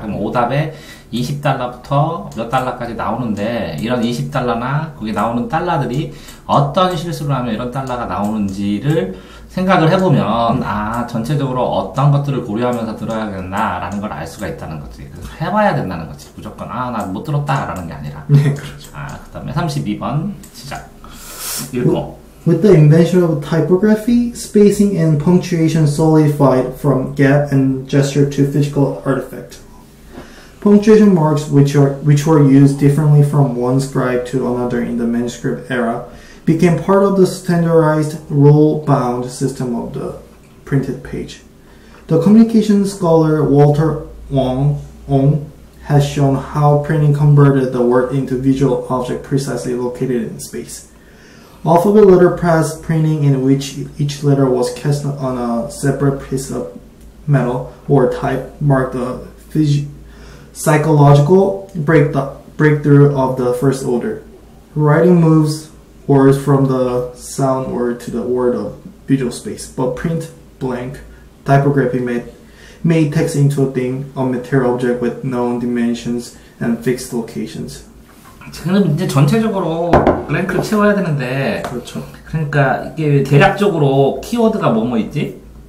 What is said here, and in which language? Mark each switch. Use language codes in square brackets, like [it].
[ko] 그럼 오답에 $20부터 몇 달러까지 나오는데 이런 $20나 거기 나오는 달러들이 어떤 실수를 하면 이런 달러가 나오는지를 생각을 해보면 전체적으로 어떤 것들을 고려하면서 들어야겠나라는 걸 알 수가 있다는 거지. 그래서 해봐야 된다는 거지. 무조건 나 못 들었다라는 게 아니라. 네, 그렇죠. 그 다음에 32번 시작. 읽고. [en] With the invention of typography, spacing and punctuation solidified from gap and gesture to physical artifact. Punctuation marks, which were used differently from one scribe to another in the manuscript era, became part of the standardized rule-bound system of the printed page. The communication scholar Walter Wong has shown how printing converted the word into visual object precisely located in space. Alphabet letter press printing in which each letter was cast on a separate piece of metal or type marked the psychological breakthrough of the first order. Writing moves words from the sound word to the word of visual space, but print, blank, typography made text into a thing, a material object with known dimensions and fixed locations. [ko] 지금 이제 전체적으로 블랭크를 채워야 되는데, 그렇죠. 그러니까 이게 대략적으로 키워드가 뭐뭐 있지?